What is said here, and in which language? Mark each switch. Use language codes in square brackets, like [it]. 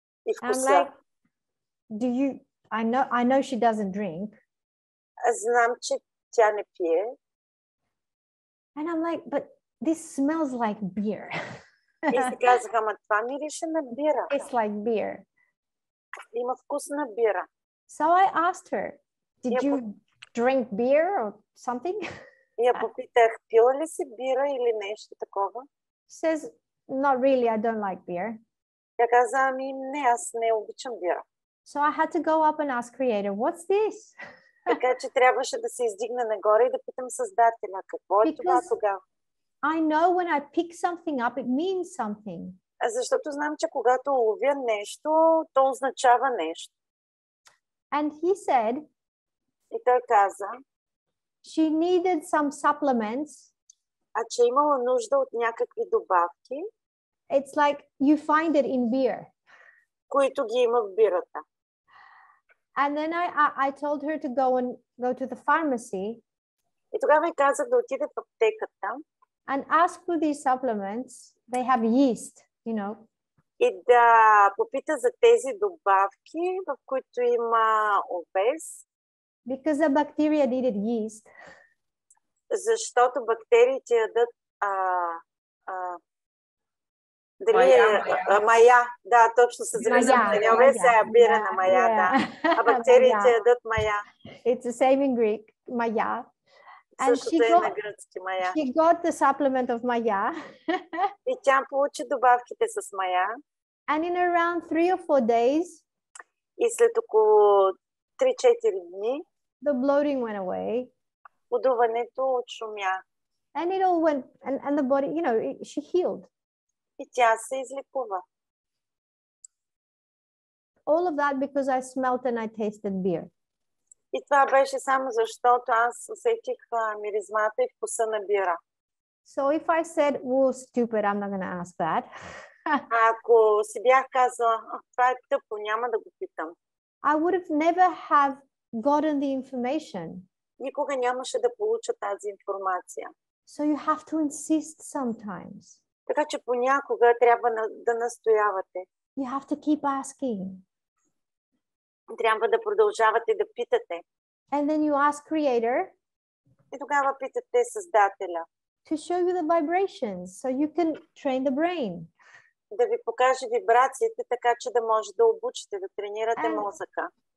[bg] И вкуса. [en] I'm like, I know she doesn't drink. [bg] Аз знам, че тя не пие. [en] And I'm like, but this smells like beer. [bg] И си казах, ама това мирише на бира. [en] It's like beer. [bg] Има вкус на бира. [en] So I asked her, did you drink beer or something? [bg] И я попитах, пила ли си бира или нещо такова? [en] She says, not really, I don't like beer. [bg] Тя каза, ами не, аз не обичам бира. [en] So I had to go up and ask Creator, what's this? [bg] Така че трябваше да се издигна нагоре и да питам Създателя, какво е това тогава? [en] I know when I pick something up, it means something. [bg] Защото знам, че когато ловя нещо, то означава нещо. [en] And he said, [bg] И той каза, [en] she needed some supplements. [bg] че имала нужда от някакви добавки. [en] It's like you find it in beer. [bg] Които ги има в бирата. [en] And then I told her to go to the pharmacy. [bg] И тогава й казах да отиде в аптеката. [en] And ask for these supplements. They have yeast, you know. [bg] И да попита за тези добавки, в които има овес. [en] Because the bacteria needed yeast. [bg] Защото бактериите ядат Дали мая. Да, точно се зарезам на нього. Сега бира на мая, да. А бактериите ядат мая. [en] It's the same in Greek, maya. And she got the supplement of maya. [bg] И тя получи добавките с мая. [en] And in around 3 or 4 days, [bg] и след около 3-4 дни, [en] the bloating went away. [bg] Подуването отшумя. [en] And it all went, and the body, you know, she healed. [bg] И тя се излекува. [en] All of that because I smelt and I tasted beer. [bg] И това беше само защото аз усетих миризмата и вкуса на бира. [en] So if I said, "Oh, stupid, I'm not going to ask that." [bg] Ако си бях казала, това е тъпо, няма да го питам. [en] I would have never have gotten the information. [bg] Никога нямаше да получа тази информация. [en] So you have to insist sometimes. [bg] Така че понякога трябва да настоявате. [en] You have to keep asking. [bg] Трябва да продължавате да питате. [en] And then you ask Creator. [bg] И тогава питате Създателя. [en] To show you the vibrations, so you can train the brain. [bg] Да ви покаже вибрациите, така че да може да обучите, да тренирате мозъка.